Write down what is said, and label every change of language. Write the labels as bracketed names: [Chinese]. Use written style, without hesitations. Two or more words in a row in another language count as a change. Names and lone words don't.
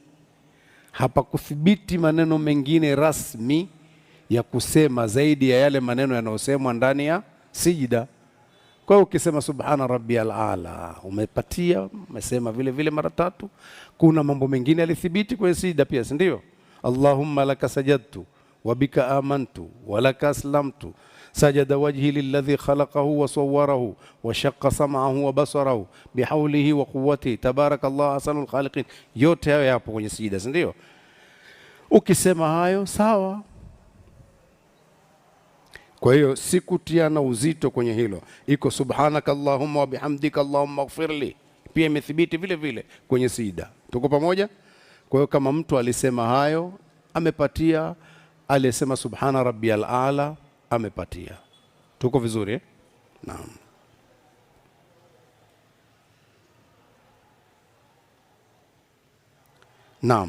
[Swahili] Hapa kuthibiti maneno mengine rasmi ya kusema zaidi ya yale maneno yanayosemwa ndani ya sijda. Kwa hiyo ukisema [Arabic] سبحان ربي الأعلى [Swahili] umepatia, umesema vile vile mara 3. Kuna mambo mengine yalithibiti kwenye sijda pia, si ndio? [Arabic] اللهم لك سجدت وبك آمنت ولك أسلمت سجد وجهي للذي خلقه وصوره وشق سمعه وبصره بحوله وقوته تبارك الله أحسن الخالقين. [Swahili] Yote hayo yapo kwenye sijda, si ndio? Ukisema hayo sawa. Kwa hiyo sikutiana uzito kwenye hilo. [Arabic] Iko سبحانك اللهم وبحمدك اللهم اغفر لي, [Swahili] pia imethibiti vile vile kwenye sijda. Tuko pamoja? Kwa hiyo kama mtu alisema hayo amepatia, alisema [Arabic] سبحان ربي الأعلى [Swahili] amepatia. Tuko vizuri eh? Naam. Naam.